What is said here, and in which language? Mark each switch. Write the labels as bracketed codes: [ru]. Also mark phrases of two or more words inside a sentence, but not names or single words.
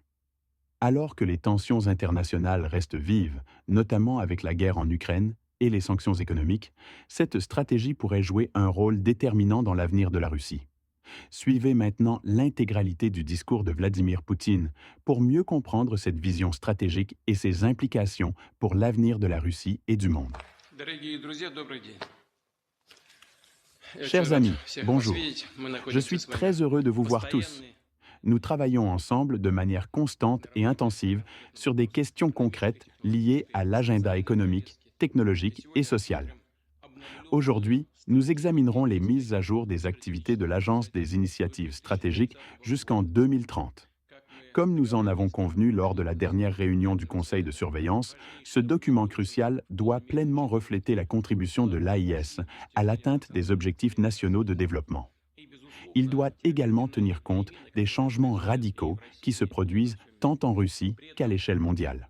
[fr] Alors que les tensions internationales restent vives, notamment avec la guerre en Ukraine et les sanctions économiques, cette stratégie pourrait jouer un rôle déterminant dans l'avenir de la Russie. Suivez maintenant l'intégralité du discours de Vladimir Poutine pour mieux comprendre cette vision stratégique et ses implications pour l'avenir de la Russie et du monde. [ru] Дорогие друзья, добрый день. Я очень [fr] Chers [ru] рад [fr] amis, [ru] всех вас [fr] bonjour. [ru] видеть. Мы [fr] Je [ru] находимся [fr] suis [ru] с вами [fr] très heureux de vous [ru] в [fr] voir tous. [ru] постоянной [fr] Nous travaillons ensemble de manière constante et intensive sur des questions concrètes liées à l'agenda économique, [ru] И [fr] technologique et [ru] сегодня [fr] social. [ru] рассмотрим обновленную [fr] Aujourd'hui, nous examinerons les [ru] стратегию [fr] mises à jour des activités de l'Agence des initiatives stratégiques jusqu'en 2030. [ru] как мы [fr] Comme nous en avons convenu lors de la dernière réunion du Conseil de surveillance, ce document crucial doit pleinement refléter la contribution de l'AIS à l'atteinte des objectifs nationaux de développement. Il doit également tenir compte des changements radicaux qui se produisent tant en Russie qu'à l'échelle mondiale.